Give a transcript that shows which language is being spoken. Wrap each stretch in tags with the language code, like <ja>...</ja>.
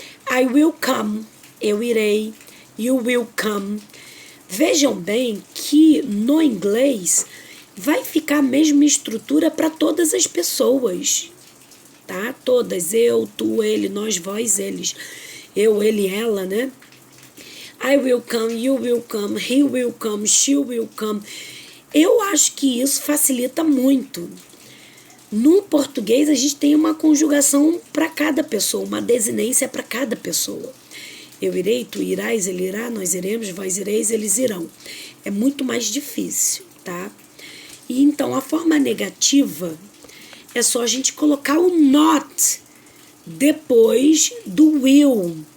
<en>I will come,</en> <pt>eu irei.</pt> <en>You will come.</en> <pt>Vejam bem que no inglês vai ficar a mesma estrutura para todas as pessoas, tá? Todas, eu, tu, ele, nós, vós, eles. Eu, ele, ela, né?</pt> <en>I will come, you will come, he will come, she will come.</en> <pt>Eu acho que isso facilita muito. No português, a gente tem uma conjugação para cada pessoa, uma desinência para cada pessoa. Eu irei, tu irás, ele irá, nós iremos, vós ireis, eles irão. É muito mais difícil, tá? E então, a forma negativa é só a gente colocar o not depois do will.</pt>